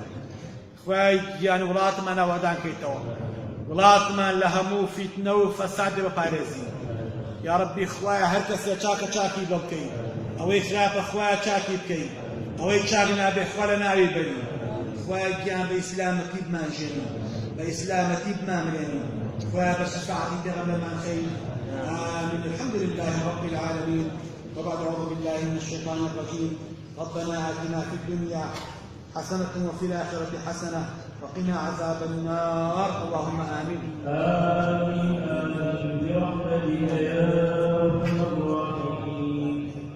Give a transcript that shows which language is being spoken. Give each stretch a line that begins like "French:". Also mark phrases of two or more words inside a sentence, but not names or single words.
Central Kurdish: خوای گیان وڵاتمان ئاوادان کەیتەوە وڵاتمان لە هەموو فیتنە و فەسادێ بەپارێزی
Arabic: یا ربی
Central Kurdish: خوایە هەر کەسێ چاکە چاکی بۆ بکەین ئەوەی خراپە خوایە چاکی بکەین ئەوەی چاک نابێ خوا لە ناوی بەری خوایە گیان بە ئیسلامەتی بمانژێنی بە ئیسلامەتی بمامرێنی خوایە بە شەفاعەتی پێغەمبەرمان خەین
Arabic: آمين الحمد لله رب العالمين وبعد أعوذ بالله من الشيطان الرجيم ربنا آتنا في الدنيا حسنة وفي الآخرة حسنة وقنا عذاب النار اللهم آمين آمين آمين برحمتك يا أرحم الراحمين